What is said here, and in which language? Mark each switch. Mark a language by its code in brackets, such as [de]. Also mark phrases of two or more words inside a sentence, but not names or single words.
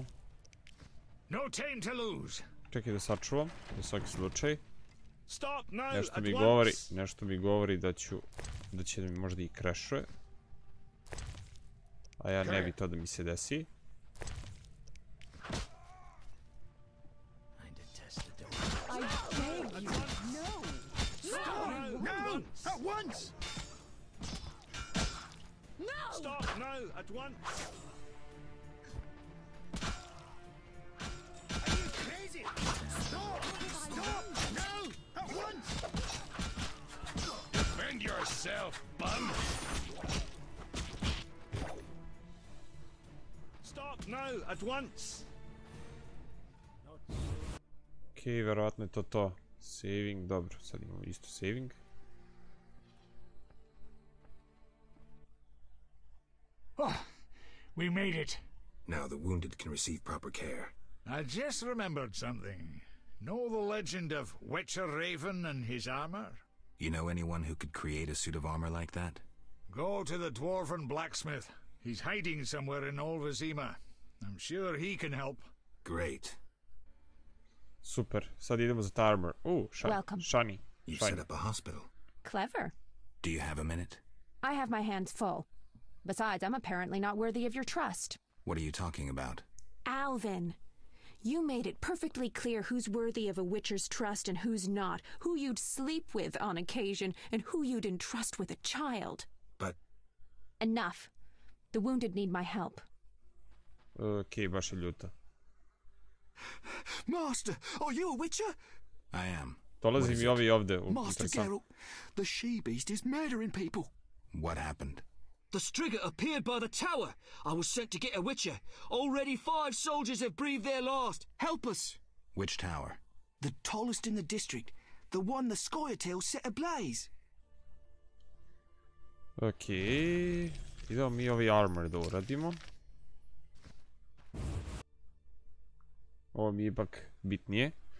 [en] No time to lose. [sr] Čekaj da sačuvam, za svaki slučaj. [en] Stop now [sr] Nešto [en] at [sr] mi govori da će da mi možda i crashuje. A ja ne bi to da mi se desi. [en] At once! No! Stop now at once! Are you crazy? Stop! Stop! No! At once! Defend yourself, bum! Stop now at once! [sr] Okej, verovatno je to. Saving, dobro, sad imamo isto saving. [en] Oh, we made it. Now the wounded can receive proper care. I just remembered something. Know the legend of Witcher Raven and his armor? You know anyone who could create a suit of armor like that? Go to the dwarven blacksmith. He's hiding somewhere in OVDE. I'm sure he can help. Great. [sr] Super, sad idemo za ta armor. [en] Welcome. Shani. You set up a hospital. Clever. Do you have a minute? I have my hands full. Besides, I'm apparently not worthy of your trust. What are you talking about? Alvin, you made it perfectly clear who's worthy of a witcher's trust and who's not, who you'd sleep with on occasion, and who you'd entrust with a child. But... Enough. The wounded need my help. [sr] Okej, baš je ljuta. [en] Master, are you a witcher? I am. [sr] Dolazi mi ovi ovde. [en] Master Geralt, the she-beast is murdering people. What happened? The Striga appeared by the tower. I was sent to get a witcher. Already 5 soldiers have breathed their last. Help us. Which tower? The tallest in the district. The one the Scoia'tail set ablaze. [sr] Okej, idemo mi ovi armor da uradimo. Ovo mi je ipak bitnije.